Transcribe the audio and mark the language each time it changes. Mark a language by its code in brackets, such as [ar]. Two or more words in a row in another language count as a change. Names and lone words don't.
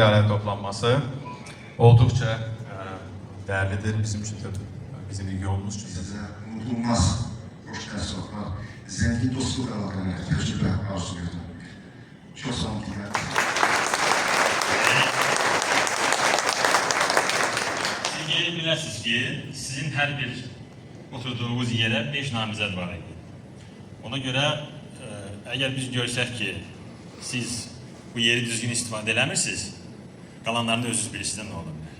[tr] araya toplanması olduqca değerlidir bizim için de, bizim yolumuz için. [az] Size unutulmaz hoş təəssüratlar, zengin dostluq əlaqələri, təcrübə arzu edirəm. Çox sağ olun. Siz gelip bilirsiniz ki, sizin her bir oturduğunuz yere 5 namizəd var idi. Ona göre eğer biz görsək ki, siz bu yeri düzgün istifadə eləmirsiniz, qalanlarını özünüz bilirsiniz ne ola bilər.